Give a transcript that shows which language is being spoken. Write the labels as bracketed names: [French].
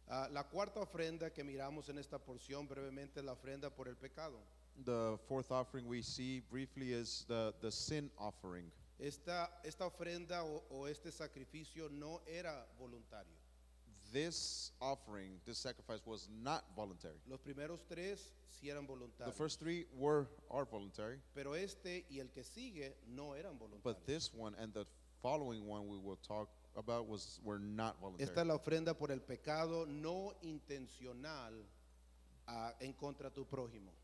[Spanish] La cuarta ofrenda que miramos en esta porción brevemente es la ofrenda por el pecado. [English] The fourth offering we see briefly is the sin offering. [Spanish] Esta ofrenda o este sacrificio no era voluntario. [English] This offering, this sacrifice was not voluntary. [Spanish] Los primeros tres sí eran [English] The [Spanish] voluntarios. [English] first three are voluntary, [Spanish] Pero este y el que sigue no eran voluntarios. [English] but this one and the following one we will talk about were not voluntary. [Spanish] Esta es la ofrenda por el pecado no intencional en contra de tu prójimo.